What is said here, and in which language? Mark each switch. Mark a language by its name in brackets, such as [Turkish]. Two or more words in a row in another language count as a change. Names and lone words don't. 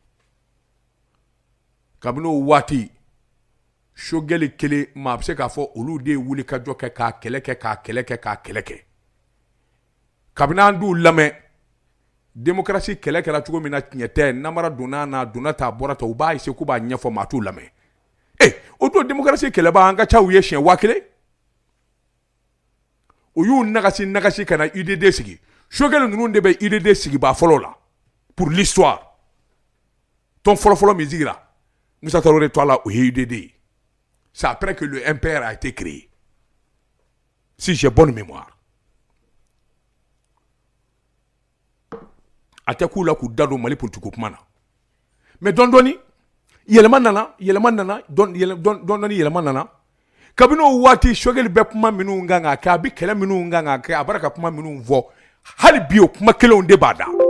[Bambara] kabini o waati Sogɛli kelen maa bɛ se k'a fɔ olu de ye wuli ka jɔ kɛ k'a kɛlɛ kɛ kabini an d'u lamɛn démocratie kɛlɛ kɛra cogo min na tiɲɛ tɛ namara donna n'a donna ta bɔra ta u b'a essayer k'u b'a ɲɛfɔ maa t'u lamɛn o don démocratie kɛlɛba an ka ca u ye siɲɛ 1000 u y'u nagasi ka na UDD sigi Sogɛli ninnu de bɛ UDD sigibaa fɔlɔ la [French] pour l'histoire [Bambara] tɔn fɔlɔfɔlɔ min sigira Musa Tarawele to a la o ye UDD ye [French] c'est après que le MPR a été créé si j'ai bonne mémoire [Bambara] a tɛ k'u la k'u da don Mali politique kuma na mais dɔɔni yɛlɛma nana kabini o waati Sogɛli bɛ kuma minnu kan ka kɛ a bɛ kɛlɛ minnu kan ka kɛ a b'a ka kuma minnu fɔ hali bi o kuma kelenw de b'a da